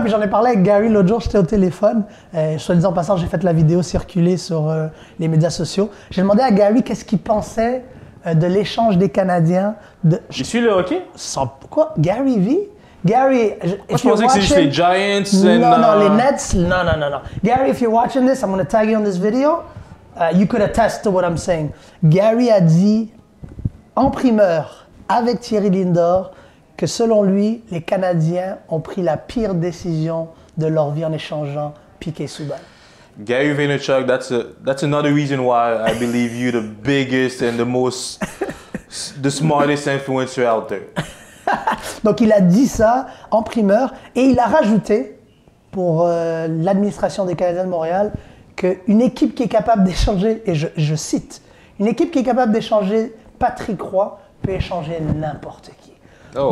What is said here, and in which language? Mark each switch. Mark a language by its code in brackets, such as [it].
[fr] Puis j'en ai parlé avec Gary l'autre jour, j'étais au téléphone. Soit disant en passant, j'ai fait la vidéo circuler sur les médias sociaux. J'ai demandé à Gary qu'est-ce qu'il pensait de l'échange des Canadiens. Je suis le hockey? Pourquoi? Gary Vee? Gary, moi, je pensais que c'est juste les Giants. Non, les Nets. Non. [en] Gary, if you're watching this, I'm going to tag you on this video. You could attest to what I'm saying. [fr] Gary a dit en primeur avec Thierry Lindor que selon lui, les Canadiens ont pris la pire décision de leur vie en échangeant Piquet Subban. [en] Gary Vaynerchuk, that's another reason why I believe you're the biggest and the smartest influencer out there. [fr] Donc il a dit ça en primeur et il a rajouté pour l'administration des Canadiens de Montréal qu'une équipe qui est capable d'échanger, et je cite, une équipe qui est capable d'échanger Patrick Roy peut échanger n'importe qui. Oh,